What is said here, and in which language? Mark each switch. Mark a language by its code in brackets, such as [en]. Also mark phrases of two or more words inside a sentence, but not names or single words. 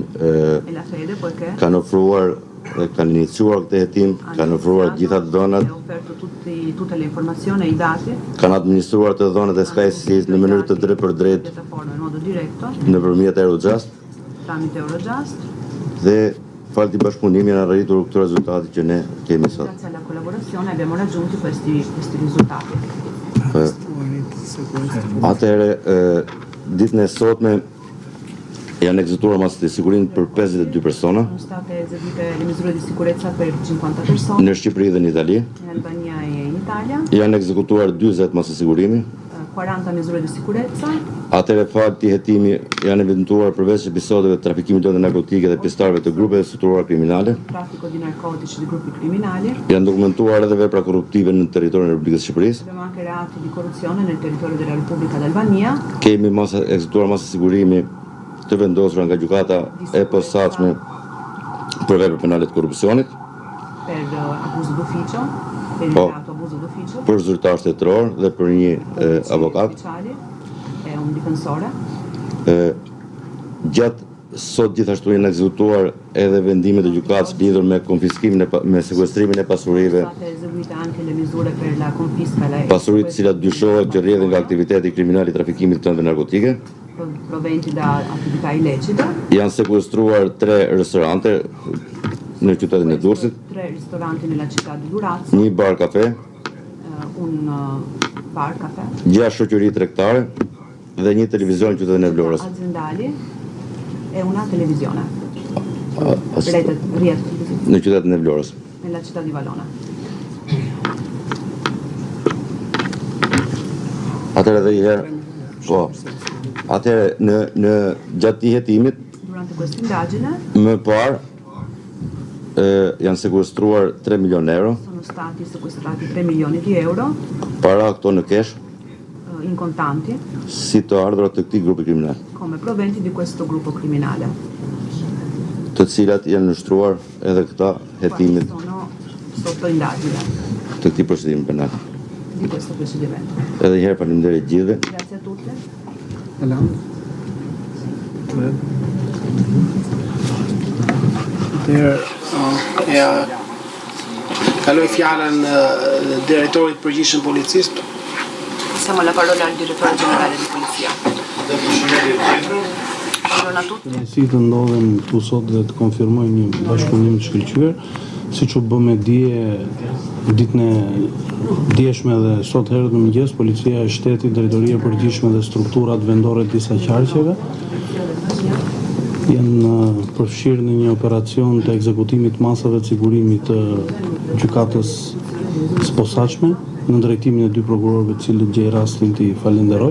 [it] e la fede poiché [sq] kanë ofruar kanë iniciuar këtë hetim, kanë ofruar gjitha të dhënat, [it] ha offerto tutte le informazioni e i dati [sq] kanë administruar të dhënat e SkySeas në mënyrë të drejtë për drejtë [it] piattaforma in modo diretto [sq] nëpërmjet Eurojust [it] tramite Eurojust. [sq] dhe falë të bashkëpunimit janë arritur këto rezultate që ne kemi sot. [it] Grazie alla collaborazione abbiamo raggiunto questi risultati. [sq] Atëherë, ditën e sotme janë ekzekutuar masat e sigurimit për 52 persona [it] Sono state eseguite le misure di sicurezza per 50 persone [sq] në Shqipëri dhe në Itali. [it] in Albania e in Italia, [sq] Janë ekzekutuar 40 masat e sigurimi. [it] 40 misure di sicurezza, [sq] Atëherë falë të hetimi janë evidentuar përveç episodeve të trafikimit të narkotike dhe pistarëve të grupeve strukturuar kriminale. [it] traffico di narcotici di gruppi criminali. [sq] Janë dokumentuar edhe vepra korruptive në territorin e Republikës së Shqipërisë. [it] Abbiamo anche reati di corruzione nel territorio della Repubblica d'Albania. [sq] Kemi ekzekutuar masa sigurimi të vendosura nga gjykata e posaçme për vepra penale të korrupsionit, [it] Per abuso d'ufficio, per il Oh. reato abuso d'ufficio, [sq] për zyrtar shtetëror dhe për një avokat. [it] ufficiali e un difensore. [sq] Gjatë sot gjithashtu janë ekzekutuar edhe vendimet e gjykatës lidhur me konfiskimin me sekuestrimin e pasurive, [it] Sono state eseguite anche le misure per la confisca e la [sq] pasuri të cilat dyshohet që rrjedhin nga aktiviteti kriminal i trafikimit të këmbëve narkotike. [it] proventi da attività illecite. [sq] Janë sekuestruar 3 restorante në qytetin e Durrësit, [it] 3 ristoranti nella città di Durazzo, [sq] një bar kafe, [it] un bar caffè, [sq] 6 shoqëri tregtare dhe një televizion në qytetin e Vlorës. [it] aziendali e una televisione. As- Rete [sq] Në qytetin e Vlorës. [it] nella città di Valona. [sq] Atëherë edhe një herë, po. Atëherë në gjatë këtij hetimit [it] Durante questa indagine [sq] më parë janë sekuestruar 3 milionë euro, [it] sono stati sequestrati 3 milioni di euro [sq] para këto në kesh, [it] in contanti [sq] si të ardhurat të këtij grupi kriminal, [it] come proventi di questo gruppo criminale. [sq] të cilat janë nështruar edhe këta hetimit [it] Questi sono sotto indagine [sq] të këtij procedimi penal. [it] di questo procedimento. [sq] Edhe një herë faleminderit gjithëve. [it] Grazie a tutti. [sq] Kaloj fjalën drejtorit përgjithshëm policisë. [it] Passiamo la parola al direttore generale di polizia. Buongiorno a tutti. [sq] Si të ndodhem këtu sot dhe të konfirmoj një bashkëpunim të shkëlqyer, siç u bë me dije ditën e djeshme dhe sot herët në mëngjes, Policia e Shtetit, Drejtoria e Përgjithshme dhe strukturat vendore të disa qarqeve janë përfshirë në një operacion të ekzekutimit masave të sigurimit të gjykatës së posaçme në drejtimin e 2 prokurorëve të cilët gjej rastin t'i falenderoj.